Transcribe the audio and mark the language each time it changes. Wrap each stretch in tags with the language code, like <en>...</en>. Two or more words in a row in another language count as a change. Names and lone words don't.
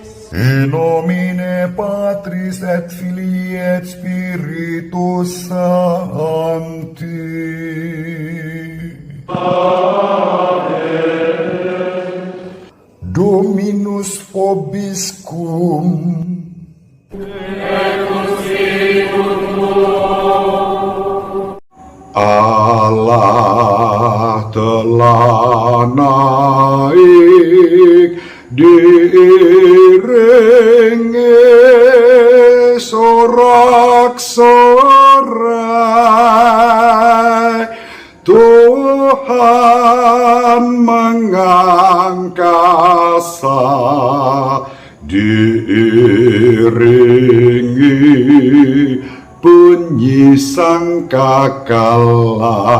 <la>In nomine Patris et Filii et Spiritus Sancti. Dominus vobiscum.</la> <id>Allah telah naik diiringi sorak-sorai, Tuhan mengangkasa diiringi bunyi sangkakala.</id>